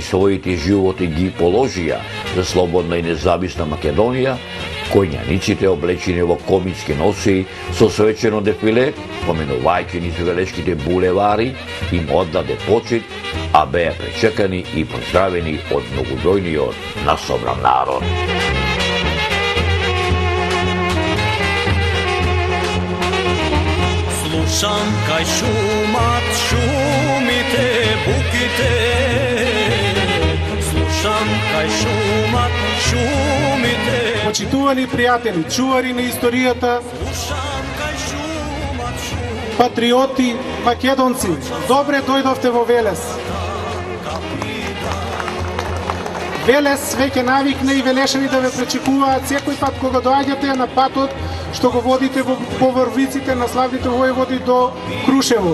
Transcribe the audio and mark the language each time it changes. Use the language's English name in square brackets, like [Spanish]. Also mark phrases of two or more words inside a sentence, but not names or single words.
[Macedonian] своите животи ги положија за слободна и независна Македонија, коњаниците облечени во комички носи со свечено дефиле, поменувајќи низ велешките булевари, им оддаде почит, а беа пречекани и поздравени од многобројниот насобран народ. Слушам кај шумат, шумите, буките. Слушам кај шумат, шумите. Почитувани пријатели, чувари на историјата, патриоти, македонци, добре дојдовте во Велес. Велес веќе навикне и велешани да ве пречекуваат секој пат кога доаѓате на патот што го водите по врвиците на славните војводи до Крушево.